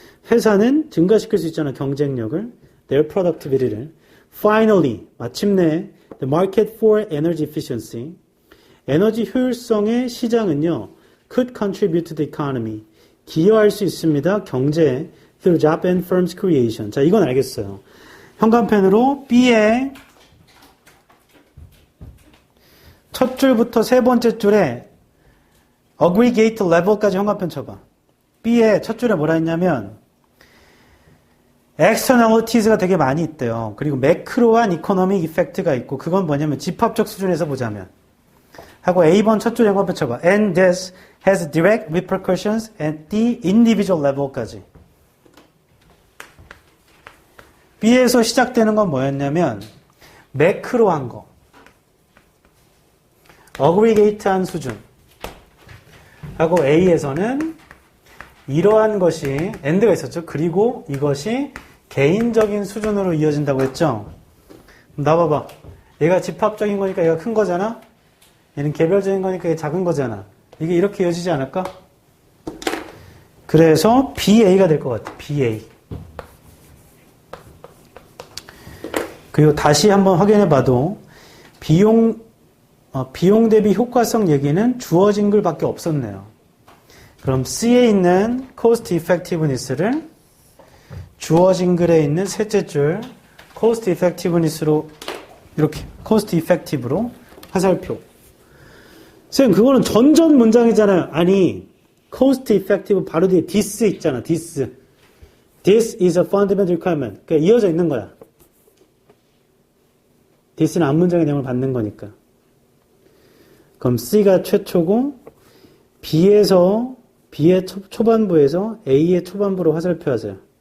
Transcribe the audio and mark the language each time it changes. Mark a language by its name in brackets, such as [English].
[Korean] 회사는 증가시킬 수 있잖아. 경쟁력을, [English] their productivity [Korean] 를. [English] Finally, [Korean] 마침내 [English] the market for energy efficiency. [Korean] 에너지 효율성의 시장은요. [English] could contribute to the economy. [Korean] 기여할 수 있습니다. 경제에 [English] through job and firms creation. [Korean] 자, 이건 알겠어요. 현관펜으로 B의 첫 줄부터 세 번째 줄에 aggregate level까지 현관펜 쳐봐. B의 첫 줄에 뭐라 했냐면 externalities가 되게 많이 있대요. 그리고 매크로한 economic effect가 있고 그건 뭐냐면 집합적 수준에서 보자면 하고 A번 첫 줄에 현관펜 쳐봐. [English] And this has direct repercussions at the individual level까지. [Korean] B에서 시작되는 건 뭐였냐면 매크로한 거. 어그리게이트한 수준. 하고 A에서는 이러한 것이 and가 있었죠. 그리고 이것이 개인적인 수준으로 이어진다고 했죠. 나봐봐. 얘가 집합적인 거니까 얘가 큰 거잖아. 얘는 개별적인 거니까 얘가 작은 거잖아. 이게 이렇게 이어지지 않을까? 그래서 BA가 될 것 같아. BA. 그리고 다시 한번 확인해 봐도 비용 대비 효과성 얘기는 주어진 글밖에 없었네요. 그럼 C에 있는 cost effectiveness를 주어진 글에 있는 셋째 줄 cost effectiveness로 이렇게 cost effective로 화살표. 선생님, 그거는 전전 문장이잖아요. 아니, cost effective 바로 뒤에 this 있잖아. [English] this is a fundamental requirement. [Korean] 그러니까 이어져 있는 거야. this는 앞문장의 내용을 받는 거니까. 그럼 C가 최초고 B의 초반부에서 A의 초반부로 화살표 하세요.